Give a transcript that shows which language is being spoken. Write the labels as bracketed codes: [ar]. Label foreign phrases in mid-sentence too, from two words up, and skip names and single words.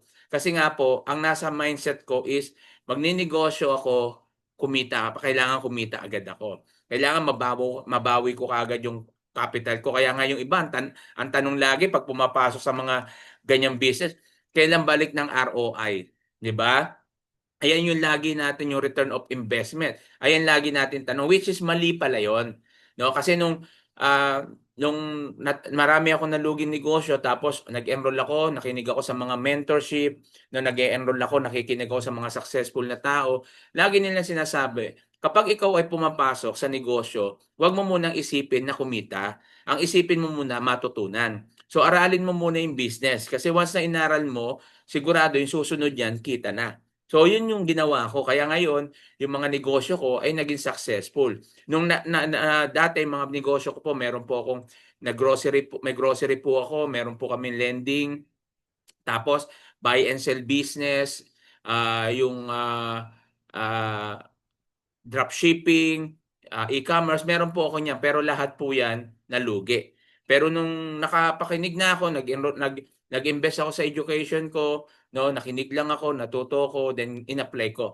[tl] Kasi nga po, ang nasa mindset ko is magninegosyo ako, kailangan kumita agad ako. Kailangan mabawi ko agad yung capital ko. Kaya nga yung iba, ang tanong lagi pag pumapasok sa mga ganyang business, kailan balik ng ROI? Di ba? Ayan yung lagi natin yung [en] return of investment. [tl] Ayan lagi natin tanong, [en] which is [tl] mali pala yun. No? Kasi marami ako naluging negosyo, tapos nag-enroll ako, nakinig ako sa mga mentorship, no, nag-enroll ako, nakikinig ako sa mga successful na tao. Lagi nila sinasabi, kapag ikaw ay pumapasok sa negosyo, huwag mo munang isipin na kumita. Ang isipin mo muna matutunan. So aralin mo muna yung business. Kasi once na inaral mo, sigurado yung susunod yan, kita na. So yun yung ginawa ko. Kaya ngayon, yung mga negosyo ko ay naging successful. Dati mga negosyo ko po, meron po akong may grocery po ako, meron po kami lending, tapos [en] buy and sell business, [tl] yung dropshipping, e-commerce, meron po ako niyan, pero lahat po yan nalugi. Pero nung nakapakinig na ako, nag-invest ako sa education ko, no, nakinig lang ako, natuto ko, then in-apply ko.